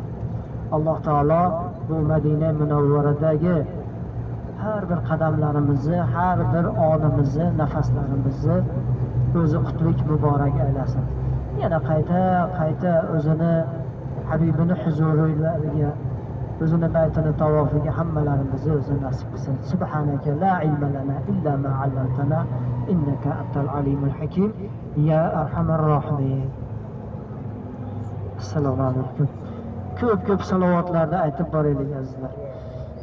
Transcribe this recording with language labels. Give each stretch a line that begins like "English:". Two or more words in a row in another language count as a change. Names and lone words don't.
Uzbek: Alloh taolo bu Madina Munawvaradagi har bir qadamlarimizni, har bir onimizni, nafaslarimizni o'zi qutlik muborak aylasin. Yana qayta o'zini Habibini huzurlariga, o'zini baytini tavofiga hammalarimizni o'zi nasib qilsin.
Arabic: سبحانك لا علم لنا إلا ما علمتنا إنك أنت العليم الحكيم يا أرحم الراحمين. السلام عليكم.
Uzbek: Ko'p salovatlarni aytib boraylik azizlar.